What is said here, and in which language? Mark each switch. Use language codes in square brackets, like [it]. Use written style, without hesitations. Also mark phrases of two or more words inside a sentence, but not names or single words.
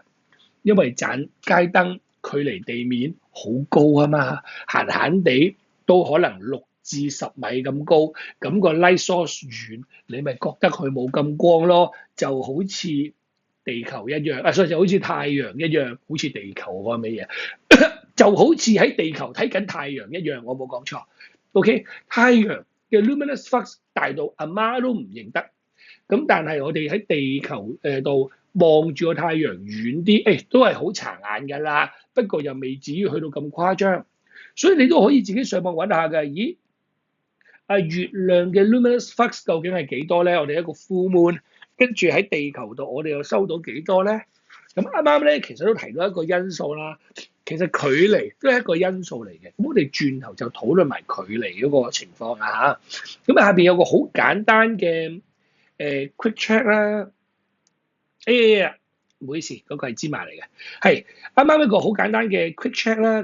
[yue] 因為盞街燈距離地面好高啊嘛，閒閒地都可能6至10米咁高，咁個 [en] light source [yue] 遠，你咪覺得佢冇咁光咯，就好似地球一樣，所以就好似太陽一樣，好似地球嗰咩嘢，就好似喺地球睇緊太陽一樣，我冇講錯。OK， 太陽嘅 [en] luminous flux [yue] 大到阿媽都唔認得。咁但係我哋喺地球度望住個太陽遠啲，都係好殘眼㗎啦。不過又未至於去到咁誇張，所以你都可以自己上網揾下㗎。咦？月亮嘅 [en] luminous flux [yue] 究竟係幾多咧？我哋一個 [en] full moon， [yue] 跟住喺地球度我哋又收到幾多咧？咁啱啱咧其實都提到一個因素啦。其實距離都係一個因素嚟嘅。咁我哋轉頭就討論埋距離嗰個情況啦嚇。咁下邊有個好簡單嘅 [en] quick check [yue] 啦，唔好意思，嗰個係芝麻嚟嘅，係啱啱一個好簡單嘅 [en] quick check [yue] 啦。